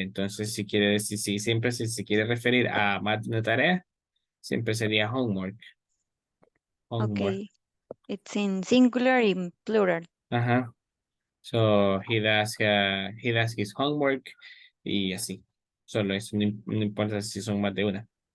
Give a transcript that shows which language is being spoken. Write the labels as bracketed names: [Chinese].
[Spanish] Entonces, si quiere decir, si siempre se quiere referir a más de una tarea, siempre sería homework. [English] Okay. It's in singular, in plural. So he does his homework [Spanish] y así. Solo eso, no importa si son más de una.